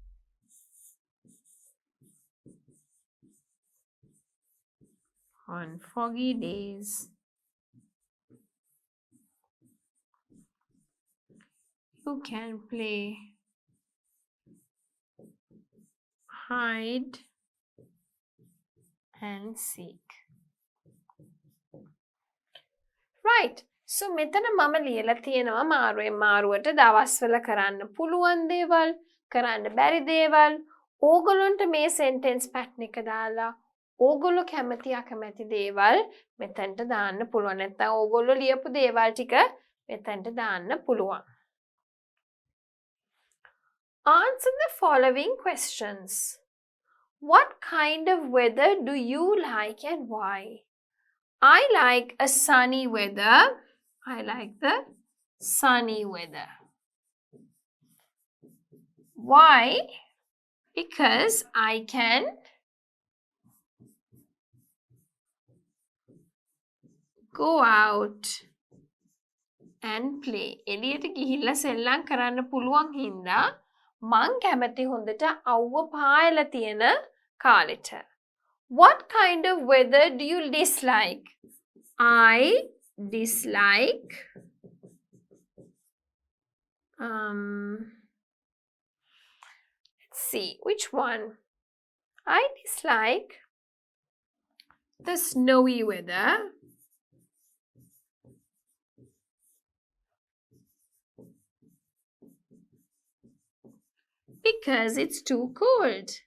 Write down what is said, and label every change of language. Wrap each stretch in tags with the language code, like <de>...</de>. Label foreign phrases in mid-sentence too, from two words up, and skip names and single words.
<en>On foggy days, you can play hide and seek. Right.</en> <si>So මෙතන මම ලියලා තියෙනවා මාරුවෙන් මාරුවට දවස්වල කරන්න පුළුවන් දේවල්, කරන්න බැරි දේවල්. ඕගොල්ලන්ට මේ</si> <en>sentence pattern</en> <si>එක දාලා ඕගොල්ලෝ කැමති අකමැති දේවල් මෙතනට දාන්න පුළුවන්. නැත්නම් ඕගොල්ලෝ ලියපු දේවල් ටික මෙතනට දාන්න පුළුවන්.</si> <en>Answer the following questions. What kind of weather do you like and why? I like a sunny weather. I like the sunny weather. Why? Because I can go out and play.</en> <si>එළියට ගිහිල්ලා සෙල්ලම් කරන්න පුළුවන් හින්දා මං කැමති හොඳට අවුව පායලා තියෙන කාලෙට.</si> <en>What kind of weather do you dislike? I dislike let's see which one. I dislike the snowy weather because it's too cold.</en>